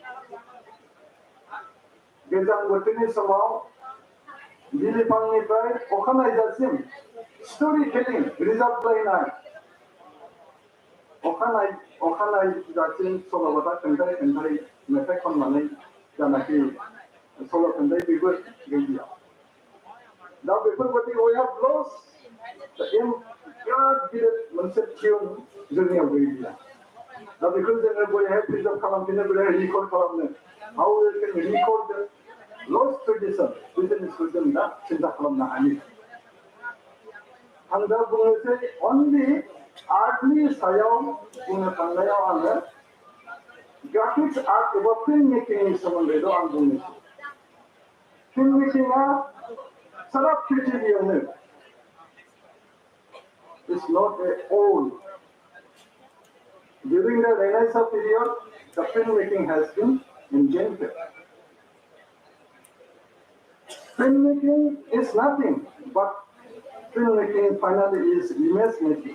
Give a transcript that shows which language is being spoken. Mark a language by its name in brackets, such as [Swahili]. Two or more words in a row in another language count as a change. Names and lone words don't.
[Bodo] गोजां बोथोरनि समाव बिलिफांनिफ्राय अखानायजासिम [English] story telling [Bodo] रोजाबलायनाय अखानायजासिम सल'बाथा खोन्थायै खननानै जानाखि सल' खन्थाइ बेबो गैलिया दा बेफोरबायदि [English] we have lost [Bodo] बिराद गिदिर मोनसे टिउन जोंनियाव गैलिया दा बेखौ जोङो बोरैहाय प्रिजार्भ खालामफिननो बोरैहाय रिकर्ड खालामनो [English] how we can record the lost tradition [Bodo] बे जिनिसखौ जों दा सिन्था खालामनो हायो आं दा बुंनोसै only आर्टनि सायाव बुंनो थांनायाव आङो [English] graphics art [Bodo] एबा [English] film making [Bodo] सोमोन्दैल' आं बुंनोसै [English] film making [Bodo] सारा पृथिबियावनो [English] is not old. During the Renaissance period, the filmmaking has been invented. Filmmaking is nothing but filmmaking finally is image making.